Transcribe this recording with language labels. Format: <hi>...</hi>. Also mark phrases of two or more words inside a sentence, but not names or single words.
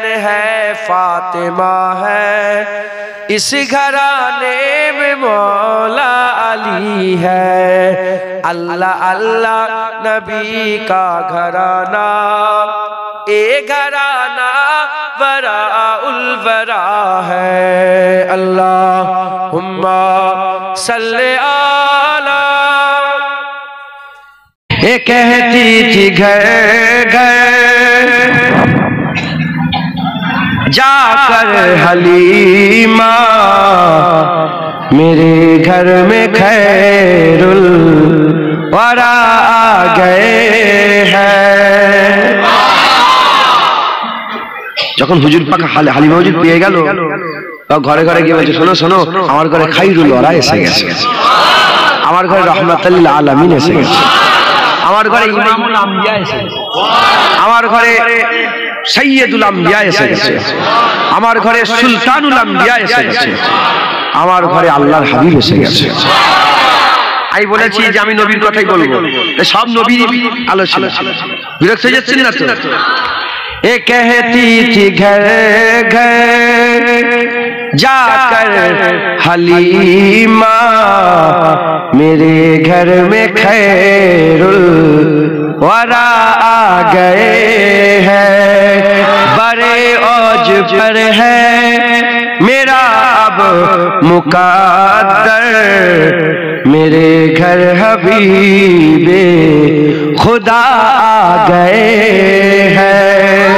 <ur>ہے فاطمہ ہے اس گھرانے میں مولا علی ہے اللہ اللہ نبی کا گھرانہ اے گھرانہ براء الورا ہے اللہم صلی علی یہ کہتی تھی گھر گھر جا کر حلیمہ میرے گھر میں خیر الورا آ گئے ہیں</ur> <bn>যখন হুজুর পাক হালিমা হুজুর পেয়ে গেল ঘরে ঘরে গিয়ে বলছে শোনো শোনো আমার ঘরে খাইরুল ওয়ারা এসে গেছে আমার ঘরে রহমাতুল লিল আলামিন এসে গেছে আমার ঘরে ইমামুল আম্বিয়া এসে গেছে আমার ঘরে সৈয়দুল আম্বিয়া এসে গেছে আমার ঘরে সুলতানুল আম্বিয়া এসে গেছে আমার ঘরে আল্লাহর হাবিব এসে গেছে আমি বলেছি যে আমি নবীর কথাই বলবো সব নবীর আলোচনা বিরক্ত হয়ে যাচ্ছেন না তো</bn> <ur>یہ کہتی تھی گھر گھر جا کر حلیمہ میرے گھر میں خیر الورا آ گئے ہیں بڑے اوج پر ہے میرا اب مقدر میرے گھر حبیبِ خدا آ گئے ہیں</ur>